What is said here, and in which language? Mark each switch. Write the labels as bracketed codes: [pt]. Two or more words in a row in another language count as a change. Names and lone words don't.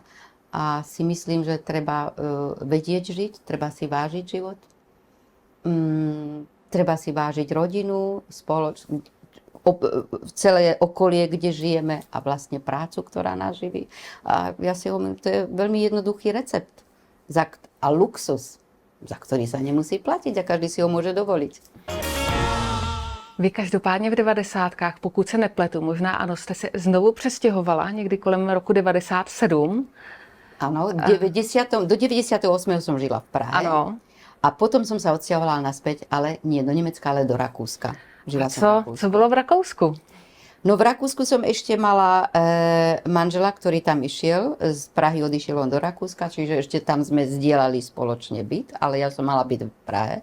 [sk] A si myslím, že treba vedieť žiť, treba si vážiť život, treba si vážiť rodinu, celé okolie, kde žijeme a vlastne prácu, ktorá nás živí. A ja si hovorím, to je veľmi jednoduchý recept a luxus, za ktorý sa nemusí platiť a každý si ho môže dovoliť. [cs] Vy každopádně v 90. pokud se nepletu, možná ano, jste se znovu přestěhovala někdy kolem roku 97. [sk] Áno, do 98. som žila v Prahe. [cs] Ano. [sk] A potom som sa odsťahovala naspäť, ale nie do Nemecka, ale do Rakúska. Žila som v Rakúsku. [cs] Co bylo v Rakousku? [sk] No v Rakúsku som ešte mala manžela, ktorý tam išiel. Z Prahy odišiel on do Rakúska, čiže ešte tam sme zdieľali spoločne byt, ale ja som mala byt v Prahe.